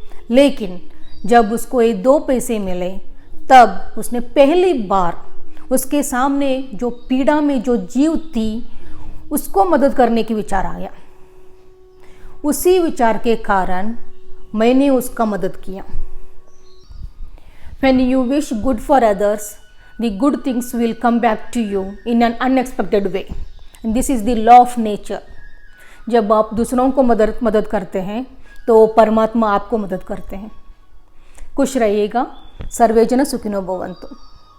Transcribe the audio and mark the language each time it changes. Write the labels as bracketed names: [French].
[Hindi] लेकिन जब उसको ये 2 पैसे मिले तब उसने पहली बार उसके सामने जो पीड़ा में जो जीव थी उसको मदद करने की विचार आया। उसी विचार के कारण मैंने उसका मदद किया। [English] When you wish good for others, the good things will come back to you in an unexpected way. And this is the law of nature. [Hindi] जब आप दूसरों को मदद करते हैं तो परमात्मा आपको मदद करते हैं। खुश रहिएगा। [Sanskrit] सर्वे जन सुखिनो भवन्तु।